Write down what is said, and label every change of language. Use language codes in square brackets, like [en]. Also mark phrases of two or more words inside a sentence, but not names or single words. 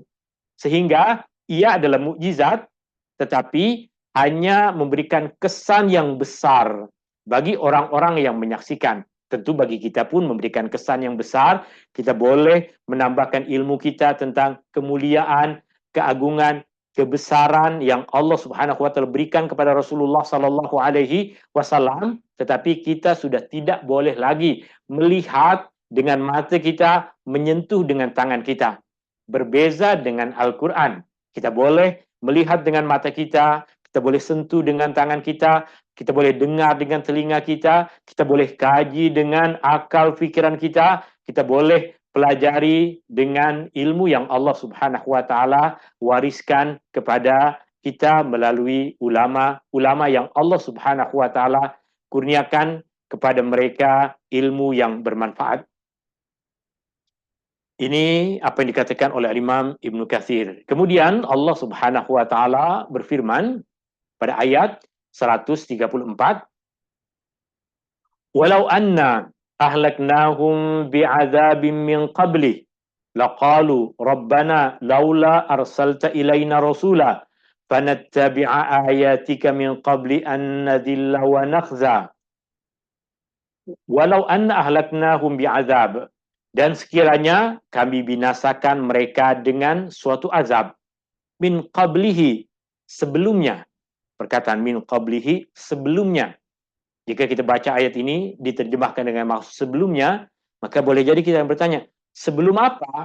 [ms] Sehingga ia adalah mukjizat, tetapi hanya memberikan kesan yang besar bagi orang-orang yang menyaksikan. tentu bagi kita pun memberikan kesan yang besar. Kita boleh menambahkan ilmu kita tentang kemuliaan, keagungan, kebesaran yang [ar] الله سبحانه وتعالى [ms] berikan kepada Rasulullah [ar] صلى الله عليه وسلم, [ms] tetapi kita sudah tidak boleh lagi melihat dengan mata kita, menyentuh dengan tangan kita. Berbeza dengan Al-Qur'an. Kita boleh melihat dengan mata kita boleh sentuh dengan tangan kita boleh dengar dengan telinga kita boleh kaji dengan akal fikiran kita boleh pelajari dengan ilmu yang [ar] الله سبحانه وتعالى [ms] wariskan kepada kita melalui ulama-ulama yang [ar] الله سبحانه وتعالى [ms] kurniakan kepada mereka ilmu yang bermanfaat. Ini apa yang dikatakan oleh Imam Ibnu Katsir. Kemudian [ar] الله سبحانه وتعالى [ms] berfirman pada ayat 134, [ar] "ولو أنا أهلكناهم بعذاب من قبل لقالوا ربنا لولا أرسلت إلينا رسولا فنتبع آياتك من قبل أن نذل ونخزى." ولو أنا أهلكناهم بعذاب, [ms] dan sekiranya kami binasakan mereka dengan suatu azab, [ar] من قبله, [ms] sebelumnya. Perkataan [ar] من قبله, [ms] sebelumnya. Jika kita baca ayat ini diterjemahkan dengan maksud sebelumnya, maka boleh jadi kita yang bertanya, sebelum apa?